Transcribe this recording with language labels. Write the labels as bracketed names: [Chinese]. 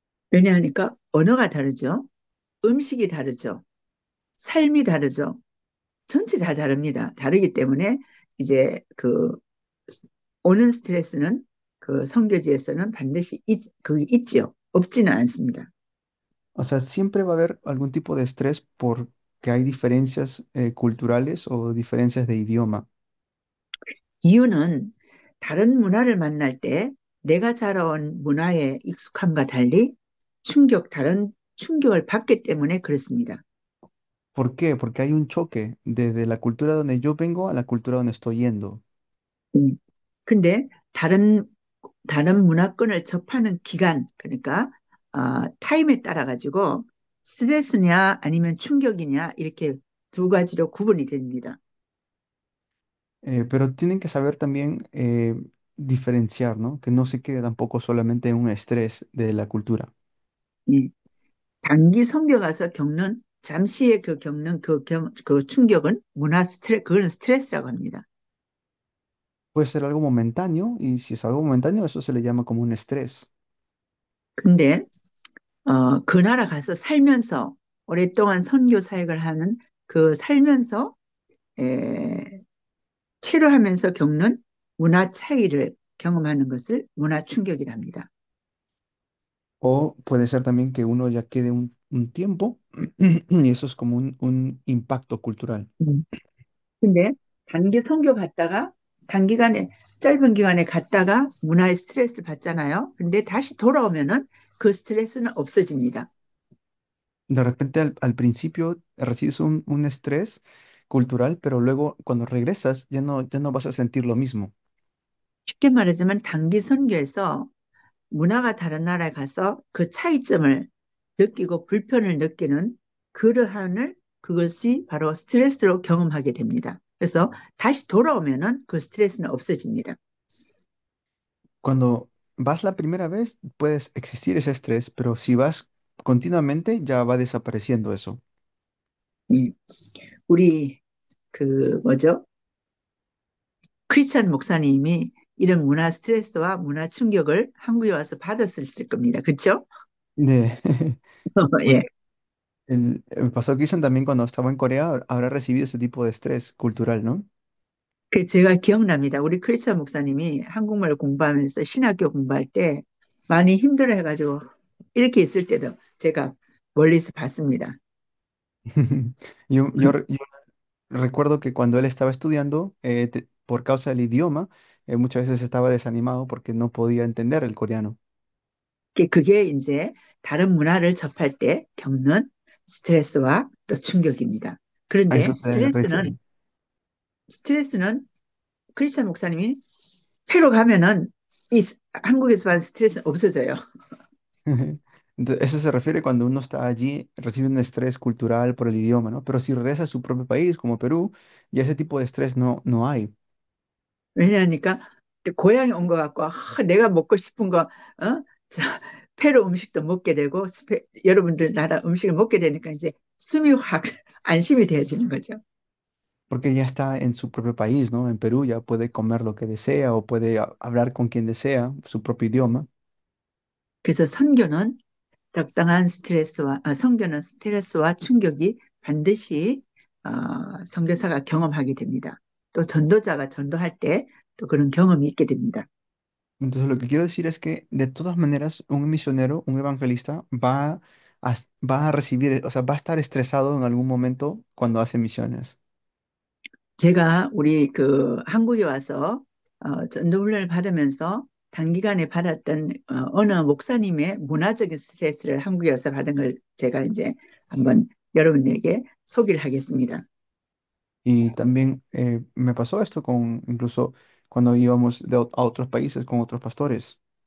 [Korean] 왜냐하니까 언어가 다르죠. 음식이 다르죠. 삶이 다르죠. 전체 다 다릅니다. 다르기 때문에 이제 그 오는 스트레스는 그 선교지에서는 반드시 그게 있지요. 없지는 않습니다. [Spanish] O sea, siempre va a haber algún tipo de estrés porque hay diferencias culturales o diferencias de idioma. [Korean] 이유는 다른 문화를 만날 때 내가 자라온 문화의 익숙함과 달리 다른 충격을 받기 때문에 그렇습니다. [Spanish] ¿Por qué? Porque hay un choque desde la cultura donde yo vengo a la cultura donde estoy yendo. 음. [Korean] 근데 다른 문화권을 접하는 기간, 그러니까 타임에 따라 가지고 스트레스냐 아니면 충격이냐 이렇게 두 가지로 구분이 됩니다. [Spanish] Pero tienen que saber también diferenciar, ¿no? Que no se quede tampoco solamente en un estrés de la cultura. [Korean] 예. 단기 선교 가서 겪는 잠시의 겪는 그 충격은 그건 스트레스라고 합니다. [Spanish] Puede ser algo momentáneo y si es algo momentáneo, eso se le llama como un estrés. [Korean] 근데 그 나라 가서 살면서 오랫동안 선교 사역을 하는 그 살면서 에, 체류하면서 겪는 문화 차이를 경험하는 것을 문화 충격이랍니다. [Spanish] O puede ser también que uno ya quede un tiempo y eso es como un impacto cultural. 음. [Korean] 근데 단기 선교 갔다가 단기간에 짧은 기간에 갔다가 문화의 스트레스를 받잖아요. 근데 다시 돌아오면은 그 스트레스는 없어집니다. [Spanish] De repente al principio recibes un estrés cultural, pero luego cuando regresas ya no vas a sentir lo mismo. [Korean] 쉽게 말하자면 단기 선교에서 문화가 다른 나라에 가서 그 차이점을 느끼고 불편을 느끼는 그것이 바로 스트레스로 경험하게 됩니다. 그래서 다시 돌아오면은 그 스트레스는 없어집니다. [Spanish] Cuando vas la primera vez, puedes existir ese estrés, pero si vas continuamente, ya va desapareciendo eso. [Korean] 예. 우리 그 뭐죠? 크리스찬 목사님이 이런 문화 스트레스와 문화 충격을 한국에 와서 받았을 겁니다. 그렇죠? [Spanish] De, [Korean] 예. [Spanish] el pastor Cristian también cuando estaba en Corea habrá recibido ese tipo de estrés cultural, ¿no? [Korean] 제가 기억납니다. 우리 크리스찬 목사님이 한국말 공부하면서 신학교 공부할 때 많이 힘들어 해가지고 이렇게 있을 때도 제가 멀리서 봤습니다. [Spanish] Yo recuerdo que cuando él estaba estudiando, por causa del idioma, muchas veces estaba desanimado porque no podía entender el coreano. [Korean] 그게 이제 다른 문화를 접할 때 겪는 스트레스와 또 충격입니다. [Spanish] A eso [Korean] 그런데 [Spanish] se refiere. [Korean] 스트레스는 크리스찬 목사님이 패로 가면은 이 한국에서 받는 스트레스는 없어져요. [Spanish] Entonces, eso se refiere cuando uno está allí, recibe un estrés cultural por el idioma, ¿no? Pero si regresa a su propio país, como Perú, ya ese tipo de estrés no hay. [Korean] 왜냐하니까 고향에 온 것 같고 내가 먹고 싶은 거 자, 페루 음식도 먹게 되고 여러분들 나라 음식을 먹게 되니까 이제 숨이 확 안심이 되어지는 거죠. [Spanish] Porque ya está en su propio país, ¿no? En Perú ya puede comer lo que desea o puede hablar con quien desea, su propio idioma. [Korean] 그래서 선교는 적당한 선교는 스트레스와 충격이 반드시 선교사가 경험하게 됩니다. 또 전도자가 전도할 때 또 그런 경험이 있게 됩니다. [Spanish] Entonces, lo que quiero decir es que de todas maneras, un misionero, un evangelista, va a recibir, o sea, va a estar estresado en algún momento cuando hace misiones. [Korean] 제가 우리 그 한국에 와서 전도훈련을 받으면서 단기간에 받았던 어느 목사님의 문화적인 스트레스를 한국에 와서 받은 걸 제가 이제 한번 여러분에게 소개를 하겠습니다. [Spanish] Y también me pasó esto con, incluso cuando íbamos a otros países con otros pastores.